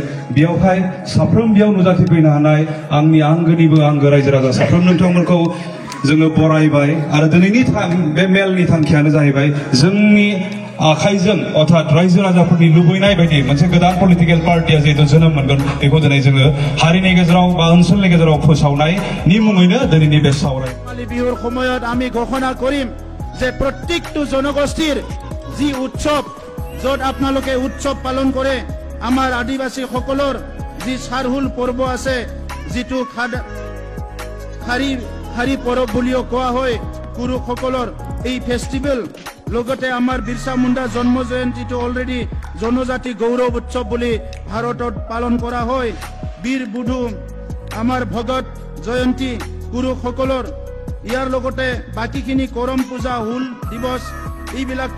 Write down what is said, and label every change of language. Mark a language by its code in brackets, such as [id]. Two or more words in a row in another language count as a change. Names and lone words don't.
[brx] बेयावहाय साफ्रोम बेयाव नुजाथिफैनो हानाय आंनि आंगोनिबो आंगो रायजो राजा साफ्रोम नोंथांमोनखौ जोङो बरायबाय आरो दिनैनि बे मेलनि थांखियानो जाहैबाय जोंनि आखाइजों अर्थात रायजो राजाफोरनि लुबैनाय बायदि मोनसे गोदान पलिटिकेल पार्टिया जिहेतु जोनोम मोनगोन बेखौ दिनै जोङो हारिनि गेजेराव बा ओनसोलनि गेजेराव फोसावनायनि मुङैनो दिनैनि बे [as] ৰঙালী বিহুৰ সময়ত আমি ঘোষণা কৰিম যে প্ৰত্যেকটো জনগোষ্ঠীৰ যি উৎসৱ য'ত আপোনালোকে উৎসৱ পালন কৰে আমাৰ আদিবাসীসকলৰ যি চাৰহুল পৰ্ব আছে যিটো খাৰী হাৰি পৰব বুলিও কোৱা হয় কুৰুসকলৰ এই ফেষ্টিভেল লগতে আমাৰ বিৰছা মুণ্ডা জন্ম জয়ন্তীটো অলৰেডি জনজাতি গৌৰৱ উৎসৱ বুলি ভাৰতত পালন কৰা হয় বীৰ বুধু আমাৰ ভগত জয়ন্তী কুৰুসকলৰ ইয়াৰ লগতে বাকীখিনি কৰম পূজা হুল দিৱস এইবিলাকতো